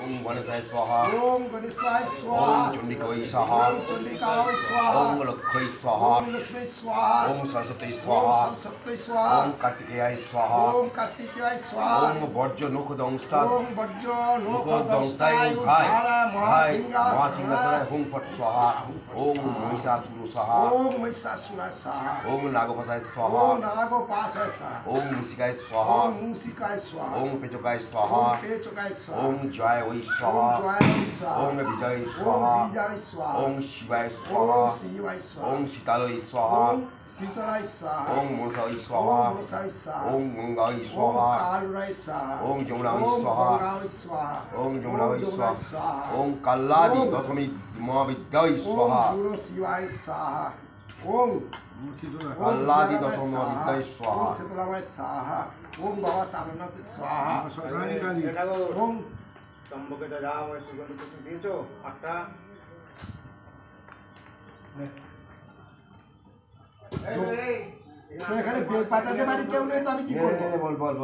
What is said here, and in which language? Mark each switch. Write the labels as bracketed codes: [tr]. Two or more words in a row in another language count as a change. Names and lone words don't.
[sa] গণেশায় স্বাহা ওম গণেশায় ওম স্বাহা চণ্ডিকায় স্বাহা ওম চণ্ডিকায় স্বাহা ওম লক্ষ্মী স্বাহা ওম লক্ষ্মী স্বাহা ওম সরস্বতী ওম স্বাহা সরস্বতী স্বাহা ওম কার্তিকেয়ায় স্বাহা ওম কার্তিকেয়ায় স্বাহা ওম বর্জ্য নখদংষ্টাৎ ওম বজ্র নখদংষ্টায় নখদংষ্টায় উদ্ধায় উদ্ধারা মহাসিংহাসনায় মহাসিংহাসনায় হুং ফট স্বাহা ওম মহিষাসুর স্বাহা ওম মহিষাসুরায় স্বাহা ওম নাগপাশায় স্বাহা ওম নাগপাশায় স্বাহা ওম মুসিকায় স্বাহা ওম মুসিকায় স্বাহা ওম পেচকায় স্বাহা ওম পেচকায় স্বাহা ওম জয় ওই স্বাহা ওম জয় স্বাহা ওম বিজয় ওম স্বাহা বিজয় স্বাহা ওম শিবায় স্বাহা ওম শিবায় স্বাহা ওম শীতালয় স্বাহা ওম শীতলায় স্বাহা ওম মনসায় স্বাহা ওম মনসায় স্বাহা ওম গঙ্গায় ওম স্বাহা কালুরায় স্বাহা ওম যমুনায় ওম স্বাহা গঙ্গায় স্বাহা ওম যমুনায় যমুনায় স্বাহা ওম কাল্লাদি ওম দশমী মহাবিদ্যায় ওম স্বাহা গুরু শিবায় স্বাহা ওম কাল্লাদি দশম মহাবিদ্যায় স্বাহা ওম শীতলামায় স্বাহা ওম বাবা তারনাথ স্বাহা ওম [bn] স্তম্ভকে যা সুগন্ধ পুষ্প দিয়েছো 8টা তো এখানে বেলপাতাতে বাড়ি কেউ নেই তো আমি কি করবো